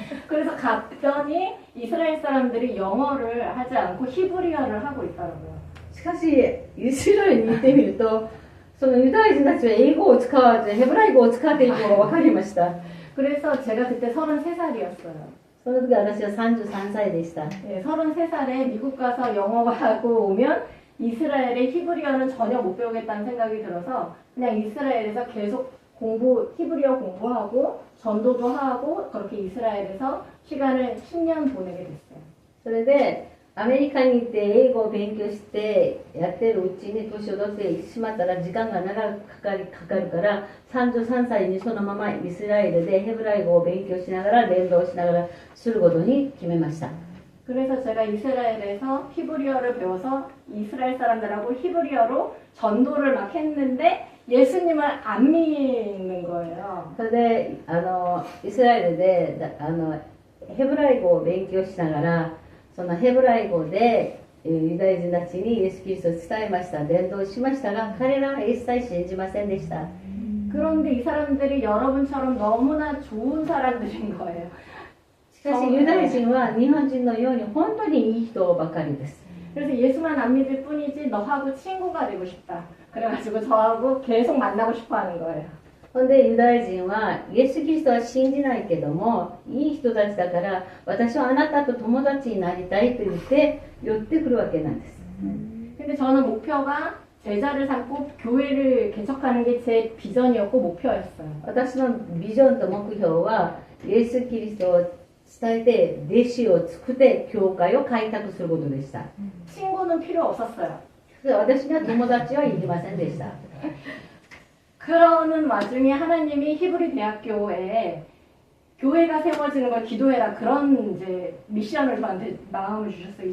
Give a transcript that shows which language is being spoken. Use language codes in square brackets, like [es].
[ko] 그래서 갔더니 이스라엘 사람들이 영어를 하지 않고 히브리어를 하고 있더라고요. [ja] しかしイスラエルに行ってみると、そのユダヤ人たちは英語を使わずヘブライ語を使っていることが分かりました。 [ko] 그래서 제가 그때 33살이었어요. [ja] その時私は33歳でした。 [ko] 네, 33살에 미국 가서 영어하고 오면 이스라엘의 히브리어는 전혀 못 배우겠다는 생각이 들어서 그냥 이스라엘에서 계속 히브리어 공부하고 전도도 하고 그렇게 이스라엘에서 시간을 10년 보내게 됐어요. [ja] それでアメリカに行って英語を勉強してやってるうちに年を取ってしまったら時間が長くかかるから33歳にそのままイスラエルでヘブライ語を勉強しながら伝道しながらすることに決めました。 [ko] 그래서 제가 이스라엘에서 히브리어를 배워서 이스라엘 사람들하고 히브리어로 전도를 막 했는데 예수님을 안 믿는 거예요. [ja] それでイスラエルでヘブライ語を勉強しながらそのヘブライ語でユダヤ人たちにイエス・キリストを伝えました。伝道しましたが彼らは一切信じませんでした。 [ko] 그런데 이 사람들이 여러분처럼 너무나 좋은 사람들인 거예요. [ja] しかしユダヤ人は日本人のように本当にいい人ばかりです。 [ko] 그래서 예수만 안 믿을 뿐이지 너하고 친구가 되고 싶다. 그래가지고 저하고 계속 만나고 싶어 하는 거예요. [ja] ほんでユダヤ人はイエス・キリストは信じないけどもいい人たちだから私はあなたと友達になりたいと言って寄ってくるわけなんです。 [ko] 근데 저는 목표가 제자를 삼고 교회를 개척하는 게 제 비전이었고 목표였어요. [ja] 私のビジョンと目標はイエス・キリストを伝えて弟子を作って教会を開拓することでした。 [ko] 친구는 필요 없었어요. [ja] 私には友達はいりませんでした。 [ko] 그러는 와중에 하나님이 히브리 대학교에 교회가 세워지는 걸 기도해라 그런 이제 미션을 저한테 마음을 주셨어요.